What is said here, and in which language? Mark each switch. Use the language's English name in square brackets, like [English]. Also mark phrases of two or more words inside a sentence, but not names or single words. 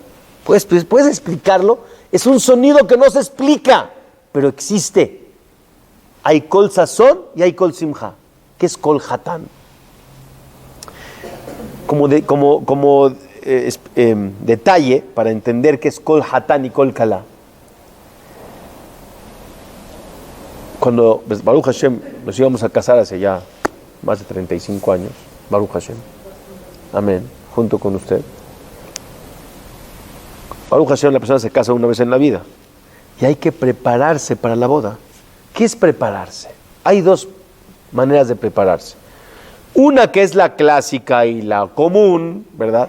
[Spanish] ¿Puedes explicarlo? Es un sonido que no se explica, pero existe. Hay [Hebrew] קול ששון [Spanish] y hay [Hebrew] קול שמחה. [Spanish] ¿Qué es [Hebrew] קול חתן? [Spanish] Como detalle para entender qué es [Hebrew] קול חתן [Spanish] y [Hebrew] קול כלה. [Spanish] Cuando [Hebrew] ברוך השם [Spanish] nos íbamos a casar hace ya más de 35 años, [Hebrew] ברוך השם, [Spanish] amén, junto con usted. [Hebrew] ברוך השם, [Spanish] la persona se casa una vez en la vida y hay que prepararse para la boda. ¿Qué es prepararse? Hay dos maneras de prepararse. Una que es la clásica y la común, ¿verdad?